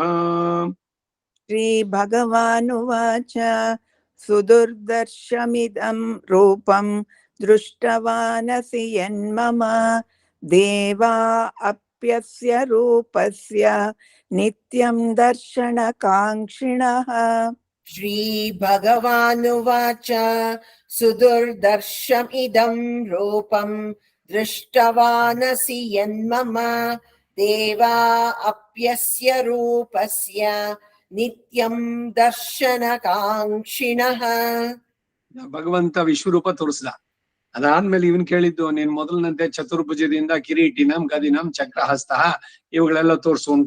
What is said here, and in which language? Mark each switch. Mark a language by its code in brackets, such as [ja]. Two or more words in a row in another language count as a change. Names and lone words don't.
[sa] ಶ್ರೀ ಭಗವಾನುವಾಚ ಸುದುರ್ದರ್ಶಮಿದಂ ರೂಪಂ ದೃಷ್ಟವಾನಸಿ ಯನ್ಮಮ ದೇವಾ ಅಪ್ಯಸ್ಯ ರೂಪಸ್ಯ ನಿತ್ಯಂ ದರ್ಶನಕಾಂಕ್ಷಿಣಃ. ಶ್ರೀ ಭಗವಾನುವಾಚ ಸುದುರ್ದರ್ಶಮಿದಂ ರೂಪಂ ದೃಷ್ಟವಾನಸಿ ಯನ್ಮಮ ದೇವಾ ಅಪ್ಯಸ್ಯ ರೂಪಸ್ಯ ನಿತ್ಯಂ ದರ್ಶನಕಾಂಕ್ಷಿಣಃ. [kn] ಭಗವಂತ ವಿಶ್ವರೂಪ ತೋರಿಸ್ದ. ಅದಾದ್ಮೇಲೆ ಇವನ್ ಕೇಳಿದ್ದು, ನೀನ್ ಮೊದಲಿನಂತೆ ಚತುರ್ಭುಜದಿಂದ [sa] ಕಿರೀಟಿನಂ ಗದಿನಂ ಚಕ್ರಹಸ್ತ [kn] ಇವುಗಳೆಲ್ಲ ತೋರ್ಸು ಅಂತ.